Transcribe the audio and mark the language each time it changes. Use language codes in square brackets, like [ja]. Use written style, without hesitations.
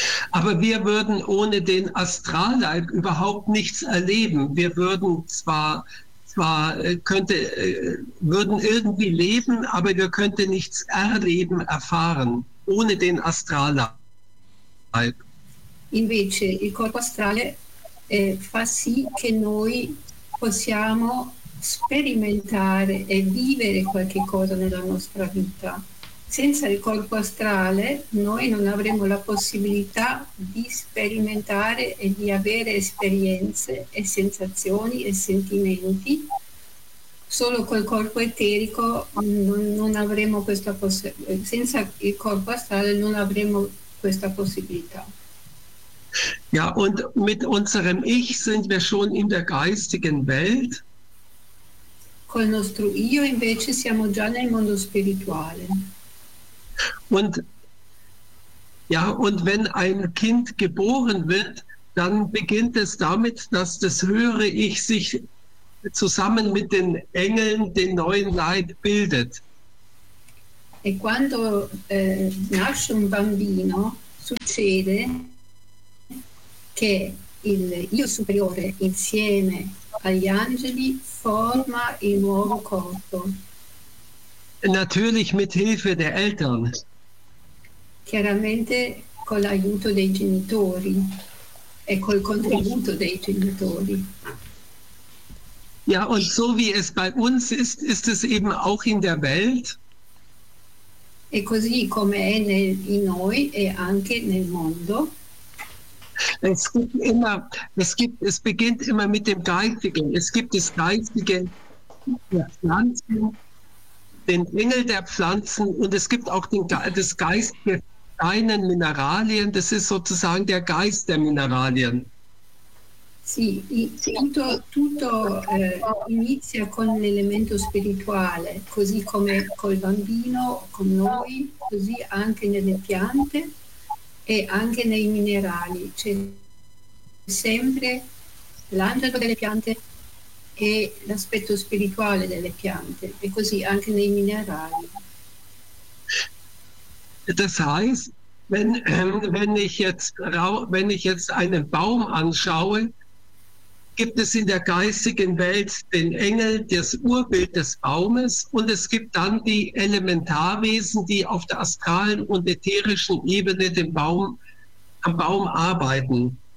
[de] Aber wir würden ohne den Astralleib überhaupt nichts erleben. Wir würden würden irgendwie leben, aber wir könnten nichts erleben, erfahren, ohne den Astralleib. [it] Invece il corpo astrale fa sì che noi possiamo sperimentare e vivere qualche cosa nella nostra vita. Senza il corpo astrale noi non avremo la possibilità di sperimentare e di avere esperienze e sensazioni e sentimenti. Solo col corpo eterico non avremo questa possibilità. Senza il corpo astrale non avremo questa possibilità. [de] Ja, und mit unserem Ich sind wir schon in der geistigen Welt. [it] Col nostro io invece siamo già nel mondo spirituale. [de] Und ja, und wenn ein Kind geboren wird, dann beginnt es damit, dass das höhere Ich sich zusammen mit den Engeln den neuen Leib bildet. [it] E quando nasce un bambino, succede che il io superiore, insieme agli angeli, forma il nuovo corpo. [de] Natürlich mit Hilfe der Eltern. [it] Chiaramente con l'aiuto dei genitori e col contributo dei genitori. [de] Ja, und so wie es bei uns ist, ist es eben auch in der Welt. [it] E così come è in noi e anche nel mondo. [de] Es beginnt immer mit dem Geistigen. Es gibt das Geistige der Pflanzen, den Engel der Pflanzen, und es gibt auch das Geist der Steinen, Mineralien. Das ist sozusagen der Geist der Mineralien. [it] Sì, tutto inizia con l'elemento spirituale, così come col bambino, con noi, così anche nelle piante e anche nei minerali. C'è sempre l'angelo delle piante e l'aspetto spirituale delle piante, e così anche nei minerali. [de] Das heißt, wenn ich jetzt einen Baum anschaue, gibt es in der geistigen Welt den Engel, das Urbild des Baumes, und es gibt dann die Elementarwesen, die auf der astralen und ätherischen Ebene am Baum arbeiten.